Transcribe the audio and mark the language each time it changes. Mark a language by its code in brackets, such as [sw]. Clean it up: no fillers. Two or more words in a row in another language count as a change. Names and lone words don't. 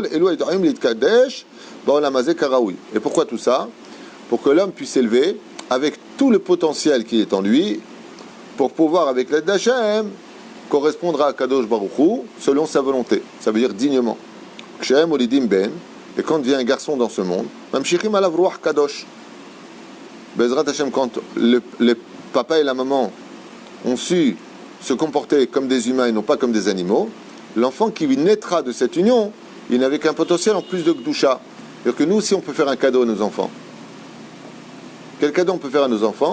[fr] Et pourquoi tout ça? Pour que l'homme puisse s'élever avec tout le potentiel qui est en lui, pour pouvoir, avec l'aide d'Hachem, correspondra à [he] קדוש ברוך הוא [fr] selon sa volonté. Ça veut dire dignement. Et quand vient un garçon dans ce monde, [he] ממשיכים עליו רוח קדוש. בעזרת השם, [fr] quand les papas et la maman ont su se comporter comme des humains et non pas comme des animaux, l'enfant qui naîtra de cette union, il n'avait qu'un potentiel en plus de Gdusha. C'est-à-dire que nous aussi, on peut faire un cadeau à nos enfants. Quel cadeau on peut faire à nos enfants?